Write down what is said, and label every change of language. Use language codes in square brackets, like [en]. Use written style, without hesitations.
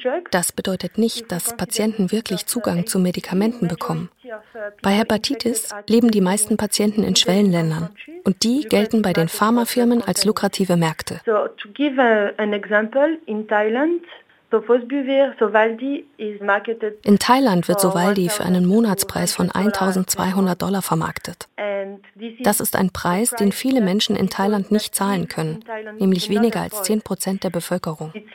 [de] Das bedeutet nicht, dass Patienten wirklich Zugang zu Medikamenten bekommen. Bei Hepatitis leben die meisten Patienten in Schwellenländern und die gelten bei den Pharmafirmen als lukrative Märkte. [en] So, to give an example, in Thailand, [de] In Thailand wird Sovaldi für einen Monatspreis von 1.200 Dollar vermarktet. Das ist ein Preis, den viele Menschen in Thailand nicht zahlen können, nämlich weniger als 10% der Bevölkerung.